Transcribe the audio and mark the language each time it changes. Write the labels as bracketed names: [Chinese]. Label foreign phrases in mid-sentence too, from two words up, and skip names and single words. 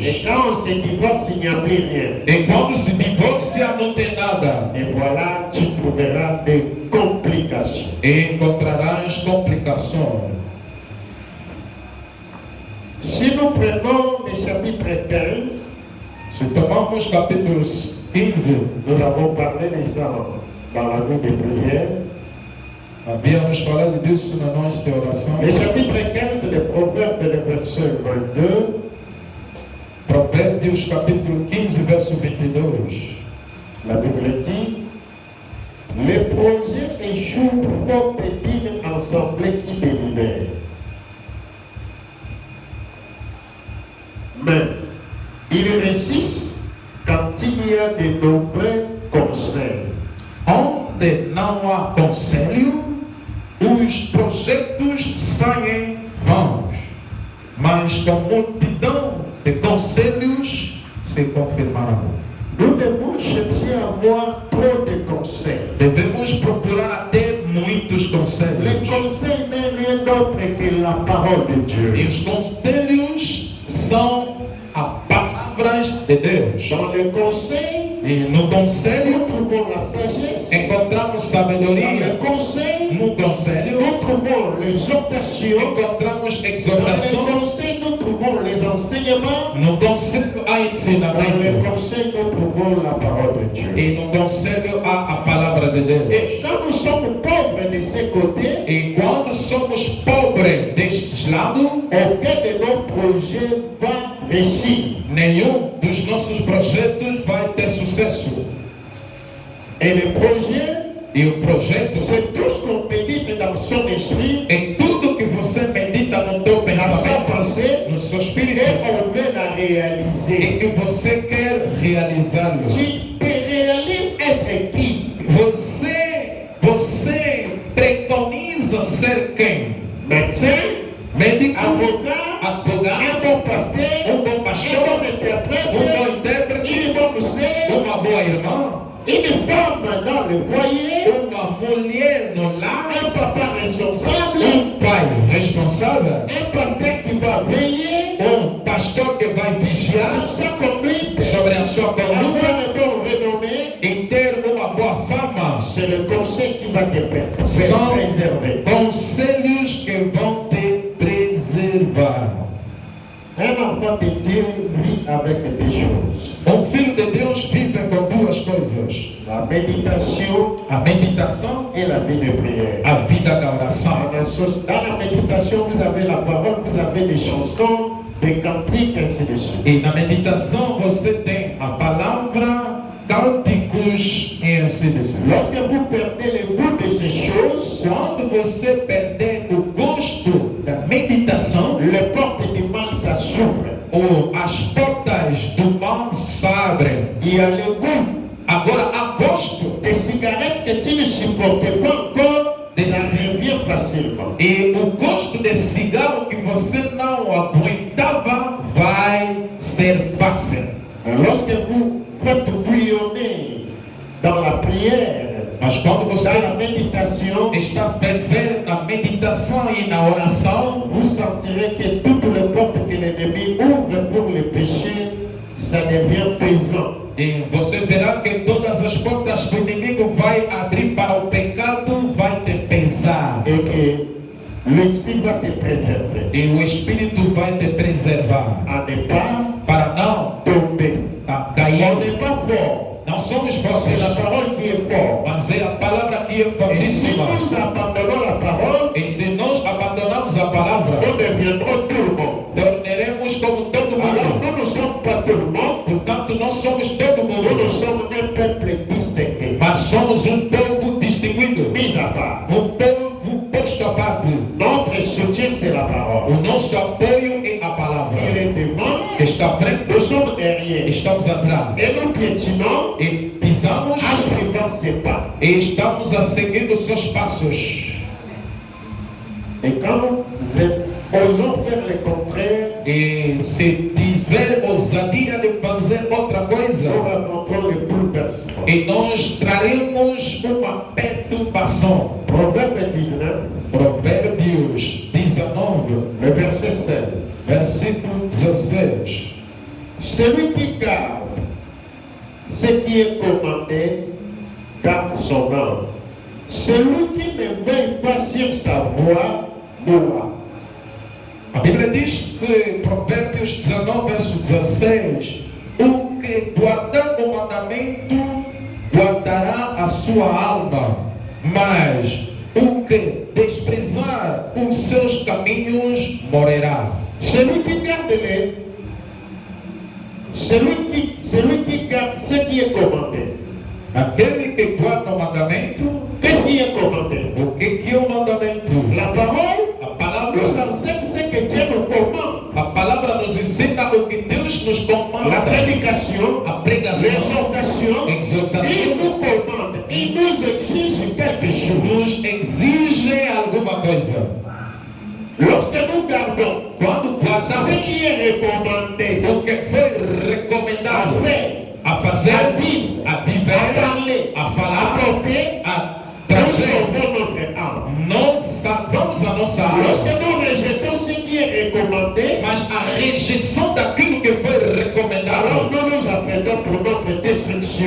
[French] Et quand on se divorce, il n'y a plus rien. [Portuguese] E quando se divorcia, não tem nada. [French] Et voilà, tu trouveras des complications. [Portuguese] E encontrarás complicações. [French] Si nous prenons le chapitre 15, [Portuguese] Se tomamos capítulo 15, [French] nous avons parlé de ça dans la nuit de prière. [Portuguese] havíamos falado disso na noite de oração. [French] Le chapitre 15 de Proverbes, le verset 22, [Portuguese] Provérbios capítulo 15, verso 22. [French] la Bible dit, les projets échouent faute d'une assemblée qui délibère. Mais ils réussissent quand il y a de nombreux conseils. [Portuguese] Onde não há conselho, os projetos saem vãos, mas com multidão de conselhos se confirmarão. [French] Nous devons chercher à avoir trop de conseils. [Portuguese] Devemos procurar ter muitos [French] Les [Portuguese] conselhos. [French] conseils n'est rien d'autre que la parole de [Portuguese] E [French] Dieu. [Portuguese] os conselhos são as palavras de Deus. [French] Dans le conseil, [Portuguese] E no [French] nous [Portuguese] conselho [French] trouvons la sagesse. [Portuguese] encontramos [French] Dans [Portuguese] sabedoria. [French] le conseil, [Portuguese] No conselho [French] nous trouvons l'exhortation. [Portuguese] encontramos [French] Dans le [Portuguese] exortação. [French] conseil, nous trouvons les enseignements. [Portuguese] No conselho há [French] Dans le [Portuguese] ensinamento. [French] conseil, nous trouvons la parole de Dieu. [Portuguese] E no conselho há a palavra de Deus. [French] Et quand nous sommes pauvres de ces côtés, [Portuguese] E quando somos pobres destes lados, [French] aucun de nos projets va réussir. [Portuguese] nenhum dos nossos projetos vai ter sucesso. [French] Et le projet, [Portuguese] E o projeto [French] c'est tout ce qu'on médite dans son esprit, [Portuguese] é tudo que você medita no teu [French] dans sa [Portuguese] pensamento, [French] pensée, [Portuguese] no seu [French] et [Portuguese] espírito, [French] on veut la [Portuguese] e [French] réaliser. [Portuguese] que você quer realizá-lo. [French] Tu réalises être qui? [Portuguese] Você preconiza ser quem? [French] Médecin, [Portuguese] Médico, [French] avocat, [Portuguese] advogado, [French] un bon pasteur, [Portuguese] um bom [French] un [Portuguese] pastor, [French] bon [Portuguese] um [French] interprète, [Portuguese] bom intérprete, [French] une bonne sœur, [Portuguese] uma boa irmã, [French] une femme dans le foyer, [Portuguese] uma mulher no lar, [French] un papa responsable, [Portuguese] pai responsável, [French] un pasteur qui va veiller [Portuguese] pastor que vai vigiar [French] sur sa conduite, [Portuguese] sobre a sua conduta [French] avoir un bon renommé. [Portuguese] e ter uma boa fama. [French] C'est le conseil qui va te [Portuguese] São [French] préserver. [Portuguese] conselhos que vão te preservar. [French] Un enfant de Dieu vit avec des choses. [Portuguese] Filho de Deus vive com duas coisas: [French] La méditation [Portuguese] a meditação, [French] et la vie de prière. [Portuguese] a vida da oração. [French] Dans la méditation, vous avez la parole, vous avez des chansons, des cantiques, ainsi de suite. [Portuguese] E na meditação você tem a palavra, cânticos e assim de suite. [French] Lorsque vous perdez le goût de ces choses, [Portuguese] Quando você perder o gosto da meditação, [French] les portes du mal ça s'ouvre. [Portuguese] ou as portas do mal se abrem. [French] Il y a le goût [Portuguese] Agora, a gosto [French] des cigarettes que tu ne supportais pas encore, ça revient facilement. [Portuguese] e o gosto de cigarro que você não aguentava vai ser fácil. [French] Lorsque vous faites bouillonner dans la prière, [Portuguese] Mas quando você [French] dans la méditation, [Portuguese] está fervendo na meditação e na oração, [French] vous sentirez que toutes les portes que l'ennemi ouvre pour le péché, ça devient pesant. [Portuguese] e você verá que todas as portas que o inimigo vai abrir para o pecado vai te pesar. [French] Et que l'Esprit va te préserver. [Portuguese] E o Espírito vai te preservar [French] À ne pas [Portuguese] para não [French] tomber. [Portuguese] cair. [French] On n'est pas fort. [Portuguese] Não somos [French] C'est [Portuguese] fortes, [French] la parole qui est forte. [Portuguese] mas é a palavra que é [French] Et si [Portuguese] fortíssima. [French] nous abandonnons la parole, [Portuguese] E se nós abandonarmos a palavra, [French] nous deviendrons tout le monde. [Portuguese] tornaremos como todo [French] Alors [Portuguese] mundo. [French] nous ne sommes pas tout le monde, [Portuguese] Portanto, nós somos todo [French] nous [Portuguese] mundo, [French] sommes un peuple distingué, [Portuguese] mas somos povo distinguido, [French] mis à part. [Portuguese] povo posto à parte. [French] Notre soutien, c'est la parole. [Portuguese] O nosso apoio é a palavra. [French] Il est devant, [Portuguese] Está à frente, [French] nous sommes derrière. [Portuguese] estamos atrás. [French] Et nous piétinons [Portuguese] E pisamos [French] en suivant ses pas. [Portuguese] e estamos a seguir os seus passos. [French] Et quand nous osons faire le contraire, [Portuguese] E se tiver ousadia de fazer outra [French] nous [Portuguese] coisa, [French] rencontrons le bouleversement. [Portuguese] e nós traremos uma perturbação. [French] Proverbe 19, [Portuguese] Provérbios 19, [French] le verset 16. [Portuguese] versículo 16. [French] Celui qui garde ce qui est commandé, garde son âme. Celui qui ne veille pas sur sa voie, mourra. [Portuguese] A Bíblia diz que, Provérbios 19, verso 16, o que guardar o mandamento guardará a sua alma, mas o que desprezar os seus caminhos morrerá. [French] Celui qui garde celui qui garde ce qui est commandé. [Portuguese] Aquele que guarda o mandamento, [French] Qu'est-ce qui est commandé? [Portuguese] o que é o mandamento? [French] La parole [Portuguese] A [French] nous [Portuguese] palavra, [French] enseigne ce que Dieu nous commande. [Portuguese] a palavra nos ensina o que Deus nos [French] La [Portuguese] comanda. [French] prédication, [Portuguese] A pregação, [French] l'exhortation, [Portuguese] exortação, [French] il nous commande, il nous exige quelque chose. [Portuguese] nos exige alguma coisa. [French] Lorsque nous gardons [Portuguese] Quando [French] ce [Portuguese] guardamos [French] qui est recommandé [Portuguese] o que foi recomendado [French] à faire, [Portuguese] a fazer, [French] à vivre, [Portuguese] a [French] à [Portuguese] viver, [French] parler, [Portuguese] a [French] à [Portuguese] falar, [French] porter, [Portuguese] a [French] nous [Portuguese] trazer, [French] sauvons notre âme. [Portuguese] nós salvamos a nossa [French] Lorsque [Portuguese] alma. [French] nous rejetons ce qui est recommandé, [Portuguese] Mas a rejeição daquilo que foi [French] alors [Portuguese] recomendado, [French] nous nous destruction.